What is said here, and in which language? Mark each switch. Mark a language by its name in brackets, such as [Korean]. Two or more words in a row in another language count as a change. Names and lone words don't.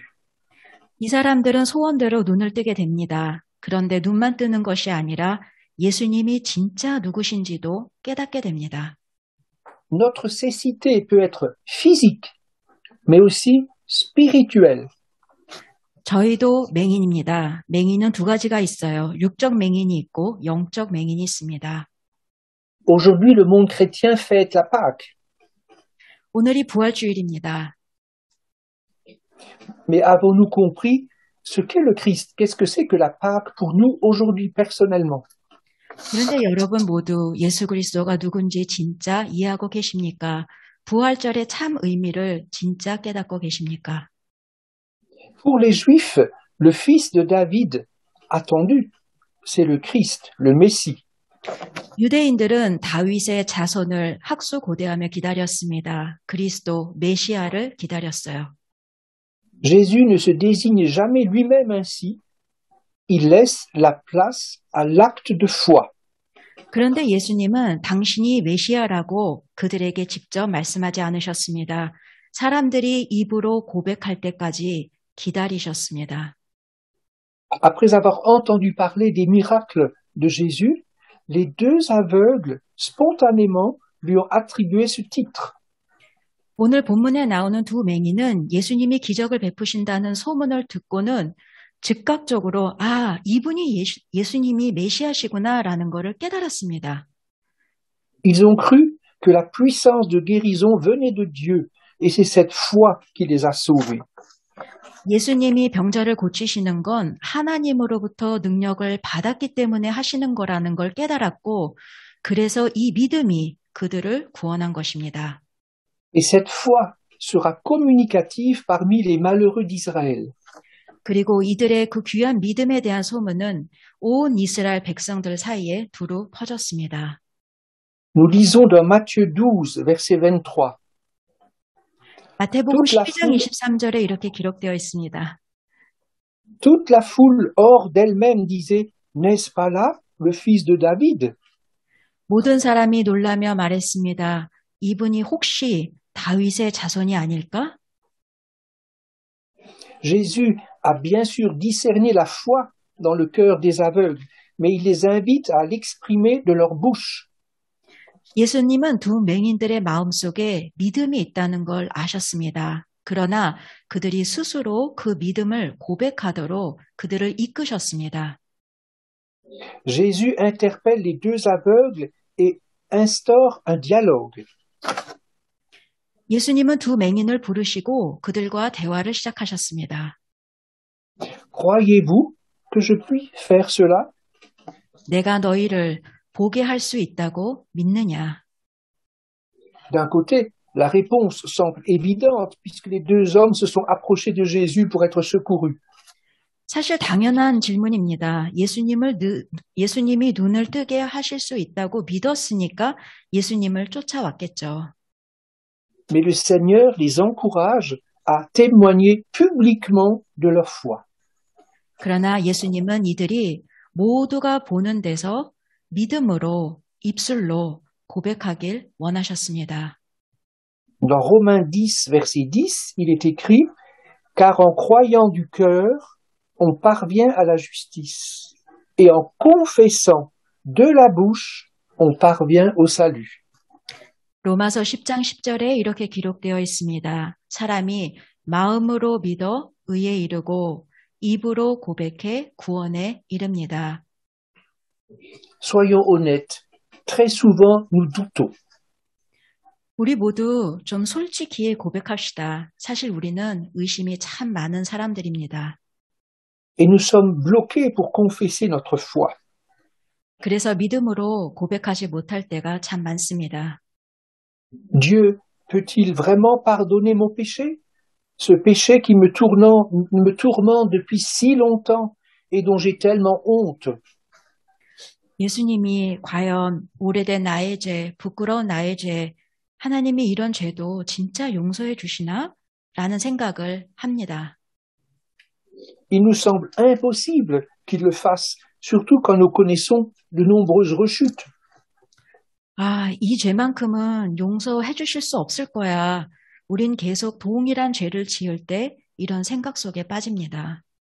[Korean] 이 사람들은 소원대로 눈을 뜨게 됩니다. 그런데 눈만 뜨는 것이 아니라 예수님이 진짜 누구신지도 깨닫게 됩니다. [French] Notre cécité peut être physique, mais aussi spirituelle. [Korean] 저희도 맹인입니다. 맹인은 두 가지가 있어요. 육적 맹인이 있고 영적 맹인이 있습니다. [French] Aujourd'hui, le monde chrétien fête la Pâque. [Korean] 오늘이 부활주일입니다. [French] Mais avons-nous compris ce qu'est le Christ? Qu'est-ce que c'est que la Pâque pour nous aujourd'hui personnellement? [Korean] 그런데 여러분 모두 예수 그리스도가 누군지 진짜 이해하고 계십니까? 부활절의 참 의미를 진짜 깨닫고 계십니까? [French] Pour les Juifs, le fils de David attendu, c'est le Christ, le Messie. [Korean] 유대인들은 다윗의 자손을 학수고대하며 기다렸습니다. 그리스도 메시아를 기다렸어요. [French] Jésus ne se désigne jamais lui-même ainsi. Il laisse la place à l'acte de foi. [Korean] 그런데 예수님은 당신이 메시아라고 그들에게 직접 말씀하지 않으셨습니다. 사람들이 입으로 고백할 때까지 기다리셨습니다. [French] Après avoir entendu parler des miracles de Jésus, les deux aveugles, spontanément, lui ont attribué ce titre. [Korean] 오늘 본문에 나오는 두 맹인은 예수님이 기적을 베푸신다는 소문을 듣고는 즉각적으로 이분이 예수님이 메시아시구나라는 것을 깨달았습니다. [French] Ils ont cru que la puissance de guérison venait de Dieu, et c'est cette foi qui les a sauvés. [Korean] 예수님이 병자를 고치시는 건 하나님으로부터 능력을 받았기 때문에 하시는 거라는 걸 깨달았고, 그래서 이 믿음이 그들을 구원한 것입니다. [French] Et cette foi sera communicative parmi les malheureux d'Israël. [Korean] 그리고 이들의 그 귀한 믿음에 대한 소문은 온 이스라엘 백성들 사이에 두루 퍼졌습니다. [French] Nous lisons dans Matthieu 12, verset 23. [Korean] 마태복음 12장 23절에 이렇게 기록되어 있습니다. [French] Toute la foule hors d'elle-même disait, n'est-ce pas là le fils de David? [Korean] 모든 사람이 놀라며 말했습니다. 이분이 혹시 다윗의 자손이 아닐까? [French] Jésus a bien sûr discerné la foi dans le cœur des aveugles, mais il les invite à l'exprimer de leur bouche. [Korean] 예수님은 두 맹인들의 마음속에 믿음이 있다는 걸 아셨습니다. 그러나 그들이 스스로 그 믿음을 고백하도록 그들을 이끄셨습니다. [French] Jésus interpelle les deux aveugles et instaure un dialogue. [Korean] 예수님은 두 맹인을 부르시고 그들과 대화를 시작하셨습니다. [French] Croyez-vous que je puis faire cela? [Korean] 내가 너희를 보게 할 수 있다고 믿느냐? [French] D'un côté, la réponse semble évidente puisque les deux hommes se sont approchés de Jésus pour être secourus. [Korean] 사실 당연한 질문입니다. 예수님이 눈을 뜨게 하실 수 있다고 믿었으니까 예수님을 쫓아왔겠죠. [French] Mais le Seigneur les encourage à témoigner publiquement de leur foi. [Korean] 그러나 예수님은 이들이 모두가 보는 데서 믿음으로 입술로 고백하길 원하셨습니다. [French] Dans Romains 10, verset 10, il est écrit « Car en croyant du cœur, on parvient à la justice, et en confessant de la bouche, on parvient au salut. » [Korean] 로마서 10장 10절에 이렇게 기록되어 있습니다. 사람이 마음으로 믿어 의에 이르고 입으로 고백해 구원에 이릅니다. [French] Soyons honnêtes, très souvent nous doutons. [Korean] 우리 모두 좀 솔직히 고백합시다. 사실 우리는 의심이 참 많은 사람들입니다. [French] Et nous sommes bloqués pour confesser notre foi. [Korean] 그래서 믿음으로 고백하지 못할 때가 참 많습니다. [French] Dieu peut-il vraiment pardonner mon péché? Ce péché qui me tourmente depuis si longtemps et dont j'ai tellement honte. [Korean] 예수님이 과연 오래된 나의 죄, 부끄러운 나의 죄, 하나님이 이런 죄도 진짜 용서해 주시나? 라는 생각을 합니다. [French] Il nous semble impossible qu'il le fasse, surtout quand nous connaissons de nombreuses rechutes. [Korean] 아, 이 죄만큼은 용서해 주실 수 없을 거야. 우린 계속 동일한 죄를 지을 때 이런 생각 속에 빠집니다.